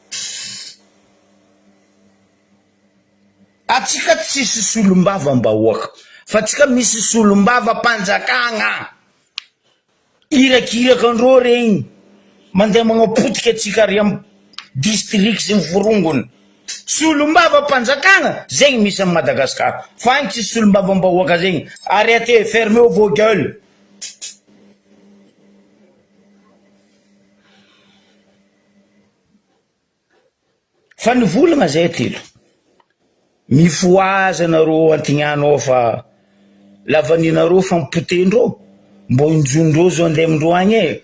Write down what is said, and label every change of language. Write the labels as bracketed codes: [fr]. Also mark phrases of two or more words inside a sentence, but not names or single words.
[mg] Atsika tsisy solombava mbahoaka, fa tsika misy solombava mpanjakagna. Irakiraka andreo regny mandeha magnapotika atsika ry amin'ny district sy ny vorongony. solombava mpanjakana zegny misy amin'ny Madagasikara fa agny tsisy solombava-mbahoaka zegny. [fr] Arrêtez, fermez vos gueules. [mg] Fa nivolagna zay telo mifoaza nareo antignanao fa lavaninareo fampotendreo mbo injondreo zao andeha amindreo agny e.